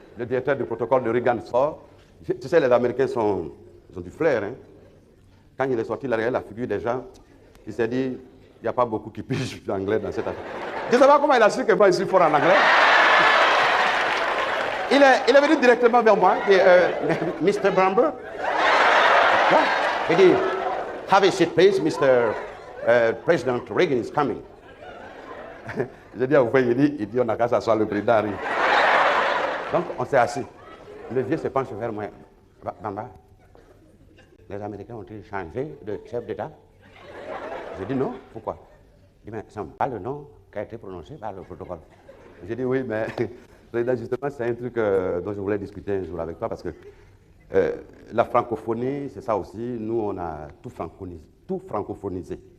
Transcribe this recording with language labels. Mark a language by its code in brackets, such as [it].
[fr] Le directeur du protocole de Reagan sort. Tu sais, les Américains ils ont du flair. Hein? Quand il est sorti, il a regardé la figure des gens. Il s'est dit, il n'y a pas beaucoup qui pigent l'anglais dans cette affaire. Je ne sais pas comment il a su que moi, je suis fort en anglais. Il est venu directement vers moi. Il dit, Mr. Bramber. Il dit, [en] have a seat, please, Mr. President Reagan is coming. [fr] J'ai dit, vous voyez, il dit, on n'a qu'à s'asseoir, le président arrive. Donc, on s'est assis. Le vieux se penche vers moi. Bamba, les Américains ont-ils changé de chef d'État? J'ai dit non, pourquoi? Il dit, mais ce n'est pas le nom qui a été prononcé par le protocole. J'ai dit oui, mais justement, c'est un truc dont je voulais discuter un jour avec toi, parce que la francophonie, c'est ça aussi, nous on a tout francophonisé.